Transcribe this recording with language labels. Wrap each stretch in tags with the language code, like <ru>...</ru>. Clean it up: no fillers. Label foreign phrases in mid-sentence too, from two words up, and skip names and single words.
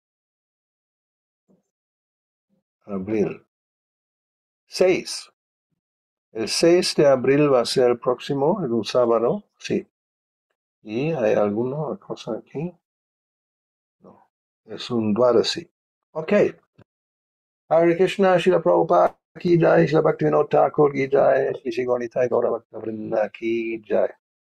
<es>6. El 6 de abril va a ser el próximo, en un sábado, sí. ¿Y hay alguna cosa aquí? No, es un Dwadasi. Ok. Hare Krishna, Srila Prabhupada</es> <hi>ki jai,</hi> <es>Srila Bhaktivinoda Thakur</es> <hi>ki jai,</hi> <es>Shri Gaura Bhakta Vrinda</es> <hi>ki jai.</hi>